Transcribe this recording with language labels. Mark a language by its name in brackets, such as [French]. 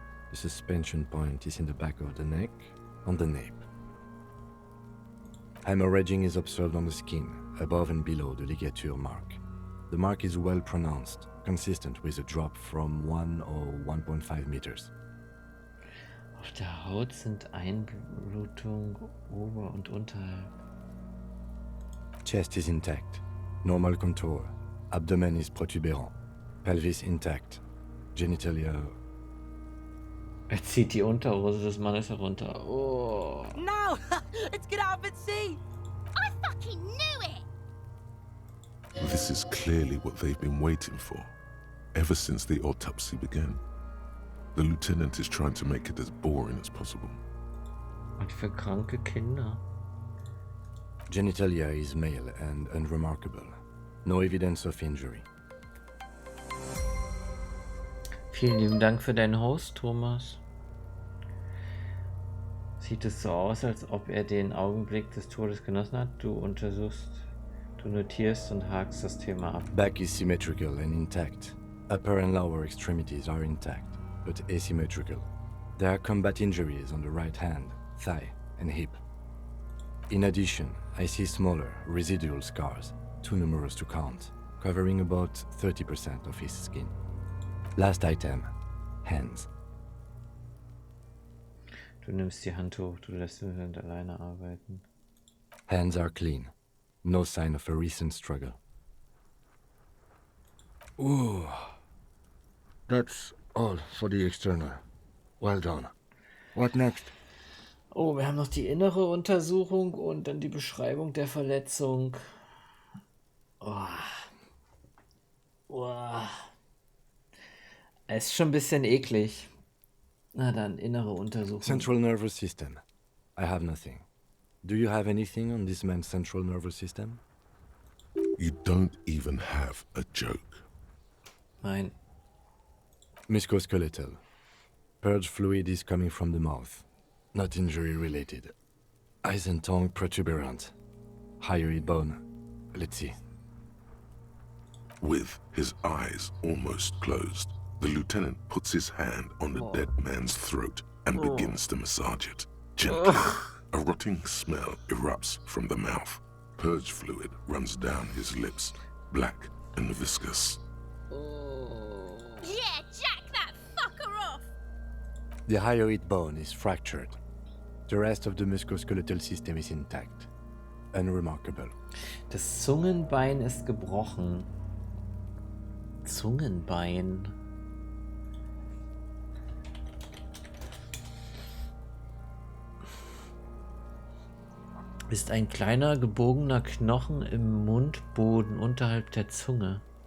[English] The suspension point is in the back of the neck, on the nape. Hemorrhaging is observed on the skin, above and below the ligature mark. The mark is well pronounced, consistent with a drop from 1 or 1.5 meters. [German] Auf der Haut sind Einblutung ober- und unterhalb. [English] Chest is intact, normal contour. Abdomen is protuberant. Pelvis intact. Genitalia. [German] Er zieht die Unterhose des Mannes herunter. Oh. [English] No! Let's get out and see! I fucking knew it! This is clearly what they've been waiting for, ever since the autopsy began. The lieutenant is trying to make it as boring as possible. [German] Und für kranke Kinder. [English] Genitalia is male and unremarkable. No evidence of injury. [German] Vielen lieben Dank für deinen Host, Thomas. Sieht es so aus, als ob er den Augenblick des Todes genossen hat? Du untersuchst, du notierst und hakst das Thema ab. [English] Back is symmetrical and intact. Upper and lower extremities are intact, but asymmetrical. There are combat injuries on the right hand, thigh, and hip. In addition, I see smaller, residual scars, too numerous to count, covering about 30% of his skin. Last item, hands. [German] Du nimmst die Hand hoch, du lässt ihn nicht alleine arbeiten. [English] Hands are clean. No sign of a recent struggle. Ooh. That's all for the external. Well done. What next? [German] Oh, wir haben noch die innere Untersuchung und dann die Beschreibung der Verletzung. Oh. Oh. Es ist schon ein bisschen eklig. Na dann, innere Untersuchung. [English] Central nervous system. I have nothing. Do you have anything on this man's central nervous system? You don't even have a joke. [German] Nein. [English] Musculoskeletal. Purge fluid is coming from the mouth. Not injury related. Eyes and tongue protuberant. Hyoid bone. Let's see. With his eyes almost closed, the lieutenant puts his hand on the dead man's throat and begins to massage it. Gently, a rotting smell erupts from the mouth. Purge fluid runs down his lips, black and viscous. Yeah, jack that fucker off! The hyoid bone is fractured. The rest of the musculoskeletal system is intact. Unremarkable. [German] Das Zungenbein ist gebrochen. Zungenbein. Ist ein kleiner gebogener Knochen im Mundboden unterhalb der Zunge.